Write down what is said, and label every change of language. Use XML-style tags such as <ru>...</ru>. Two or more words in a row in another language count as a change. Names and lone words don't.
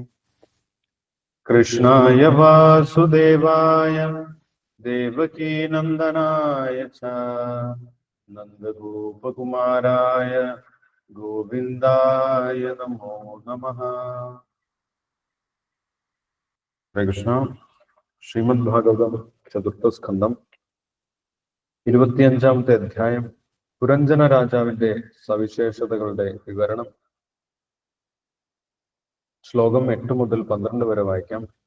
<sa>कृष्णाय वासुदेवाय देवकी नंदनाय च नंदगोपकुमाराय गोविंदाय नमो नमः। हरे कृष्ण।</sa> <ml>ശ്രീമദ് ഭാഗവതം ചതുർത്ഥ സ്കന്ധം 25-ാമത്തെ അധ്യായം പുരഞ്ജന രാജാവിന്റെ സവിശേഷതകളുടെ വിവരണം. ശ്ലോകം 8 മുതൽ 12 വരെ വായിക്കാം.</ml>